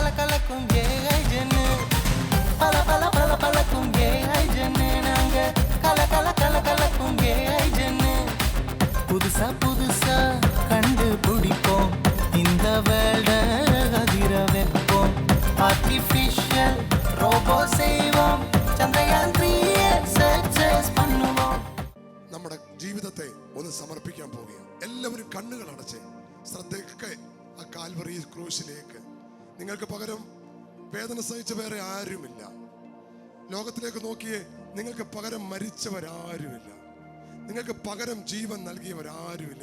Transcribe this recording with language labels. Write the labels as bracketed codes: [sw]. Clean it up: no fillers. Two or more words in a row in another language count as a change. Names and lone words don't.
[ta] கலக்கும் ஏஐ ஜன்னு பல பல பல பலக்கும் ஏஐ ஜன்னு நாங்க கல கல கல கலக்கும் ஏஐ ஜன்னு புதுசா புதுசா கண்டுபிடிப்போம் இந்த வேர்ல்ட அதிர வைப்போம் [en] artificial robo [ta] செய்வோம் ചന്ദ്രയാൻ 3 സക്സസ് பண்ணுவோம் [ml] നമ്മുടെ ജീവിതത്തെ ഒന്ന് സമർപ്പിക്കാൻ പോവുകയാണ്. എല്ലാവരും കണ്ണുകൾ അടച്ച് ശ്രദ്ധയൊക്കെ ആ കാൽവറി ക്രൂശിലേക്ക്. നിങ്ങൾക്ക് പകരം വേദന സഹിച്ച വേറെ ആരുമില്ല. ലോകത്തിലേക്ക് നോക്കിയേ, നിങ്ങൾക്ക് പകരം മരിച്ചവരാരുമില്ല, നിങ്ങൾക്ക് പകരം ജീവൻ നൽകിയവരാരുമില്ല.